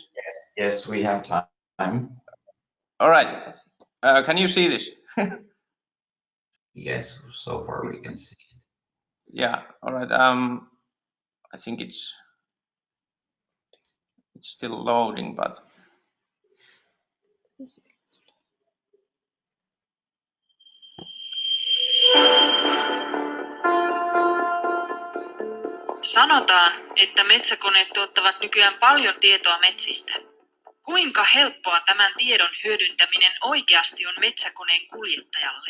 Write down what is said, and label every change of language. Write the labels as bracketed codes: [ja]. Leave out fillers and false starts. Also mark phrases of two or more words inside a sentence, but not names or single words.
[en] Yes, we have time. All right. Can you see this? Yes, so far we can see. Yeah. All right. I think it's still loading, but [fi] Sanotaan, että metsäkoneet tuottavat nykyään paljon tietoa metsistä. Kuinka helppoa tämän tiedon hyödyntäminen oikeasti on metsäkoneen kuljettajalle?